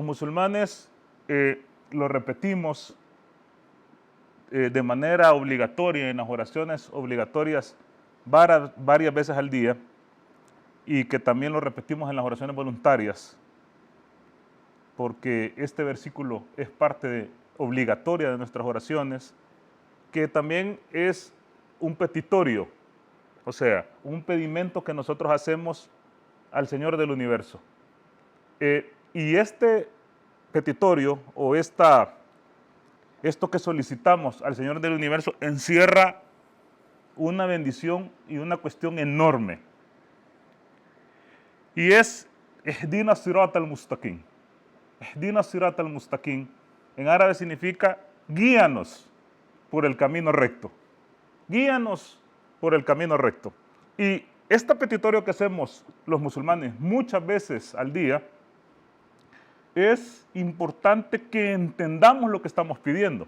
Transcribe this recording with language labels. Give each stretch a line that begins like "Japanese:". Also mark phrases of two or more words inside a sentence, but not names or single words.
Spanish: musulmanes lo repetimos de manera obligatoria en las oraciones obligatorias varias veces al día, y que también lo repetimos en las oraciones voluntarias, porque este versículo es parte obligatoria de nuestras oraciones, que también es un petitorio, o sea, un pedimento que nosotros hacemos al Señor del universo. Y este petitorio o esto que solicitamos al Señor del universo encierra una bendición y una cuestión enorme. Y es
Arabic: اهدنا صراط المستقيم. اهدنا صراط المستقيم
Spanish: en árabe significa guíanos por el camino recto. Guíanos por el camino recto. Y este petitorio que hacemos los musulmanes muchas veces al día, es importante que entendamos lo que estamos pidiendo.